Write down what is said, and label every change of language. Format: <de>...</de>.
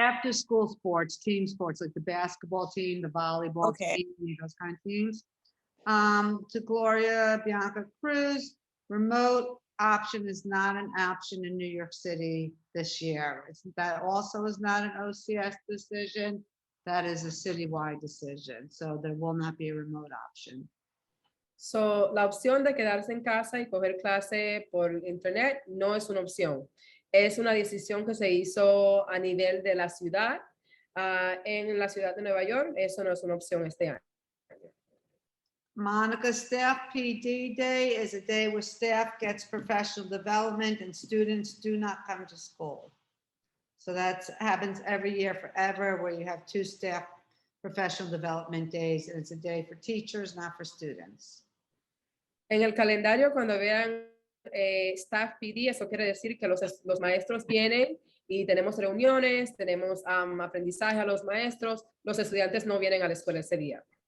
<en>After school sports, team sports, like the basketball team, the volleyball team, those kind of teams. To Gloria Bianca Cruz, remote option is not an option in New York City this year. That also is not an OCS decision. That is a citywide decision. So there will not be a remote option.</en> <es>So, la opción de quedarse en casa y coger clase por internet no es una opción. Es una decisión que se hizo a nivel de la ciudad. En la ciudad de Nueva York, eso no es una opción este año.</es> <en>Monica, Staff PD Day is a day where staff gets professional development and students do not come to school. So that happens every year forever, where you have 2 staff professional development days, and it's a day for teachers, not for students.</en> <es>En el calendario, cuando vean Staff PD, eso quiere decir que los maestros vienen y tenemos reuniones, tenemos aprendizaje a los maestros, los estudiantes no vienen a la escuela ese día.</es>